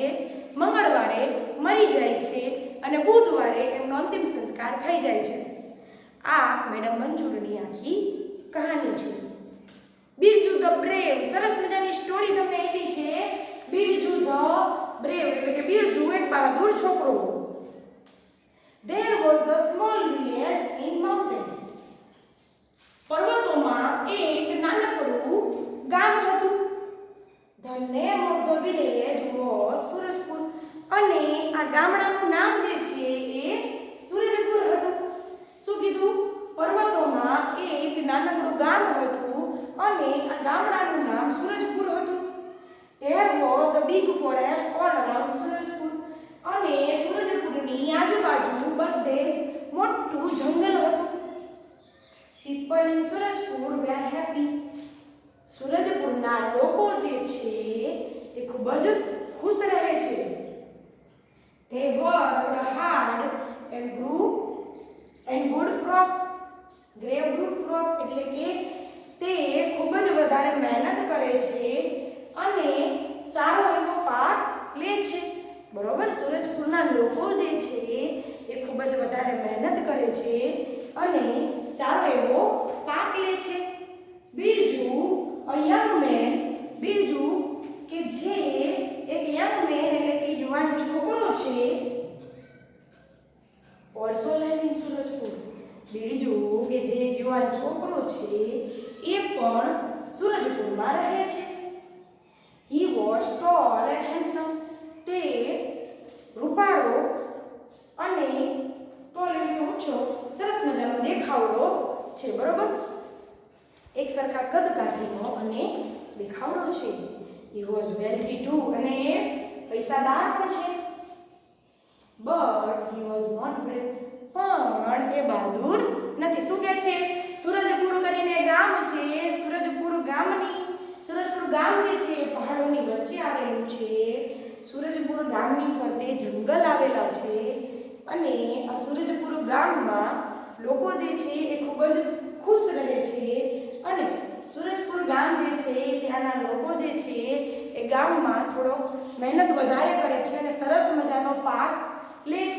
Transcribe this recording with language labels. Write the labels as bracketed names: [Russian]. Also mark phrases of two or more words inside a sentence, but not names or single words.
[Gujarati] મંગળવારે મરી જાય છે, અને બુધવારે એમનો અંતિમ સંસ્કાર થઈ જાય છે. આ મેડમ મંજૂરની આખી કહાની છે. બિરજુ ધ બ્રેવ, સરસ મજાની સ્ટોરી તમને આપી છે. બિરજુ ધ બ્રેવ એટલે કે બિરજુ એક બહાદુર છોકરો. [English] There was a small village in mountains. [Gujarati] પર્વતોમાં એક નાનકડું ગામ હતું. [English] The name of the village was સુરજપુર. [Gujarati] અને આ ગામડાનું નામ જે છે એ સુરજપુર હતું. શું કીધું? પર્વતોમાં ગામડાનું નામ સૂરજપુર હતું. [English] There was a big forest all around Surajpur. [Gujarati] અને સૂરજપુરની આજુબાજુ બધે જ મોટું જંગલ હતું. [English] People in Surajpur were happy. [Gujarati] સૂરજપુરના લોકો જે છે એ ખૂબ જ ખુશ રહે છે. [English] They worked hard and grew and good crop. Grew good crop [Gujarati] એટલે કે તે ખૂબ જ વધારે મહેનત કરે છે અને સારો એવો પાક લે છે. બરોબર, સૂરજપુરના લોકો જે છે એ ખૂબ જ વધારે મહેનત કરે છે અને સારો એવો પાક લે છે. [English] બીજું a young man, [Gujarati] બીજું કે જે એક [English] young man [Gujarati] એટલે કે યુવાન છોકરો છે, [English] also live in Surajpur. [Gujarati] બીજું કે જે યુવાન છોકરો છે એ પણ સૂરજપુરમાં રહે છે. [English] He was tall and handsome. [Gujarati] તે રૂપાળો અને tall એટલે ઊંચો, સરસ મજાનો દેખાવડો છે. બરોબર, એક સરખા કદ કાઠીનો અને દેખાવડો છે. [English] He was wealthy too. [Gujarati] અને એ પૈસાદાર પણ છે. [English] But he was not brave. [Gujarati] પણ એ બહાદુર નથી. શું કહે છે? સૂરજપુર કરીને ગામ છે. સૂરજપુર ગામ જે છે એ પહાડોની વચ્ચે આવેલું છે. સૂરજપુર ગામની ફરતે જંગલ આવેલા છે અને આ સૂરજપુર ગામમાં લોકો જે છે એ ખૂબ જ ખુશ રહે છે અને સૂરજપુર ગામ જે છે ત્યાંના લોકો જે છે એ ગામમાં થોડો મહેનત વધારે કરે છે અને સરસ મજાનો પાક લે છે.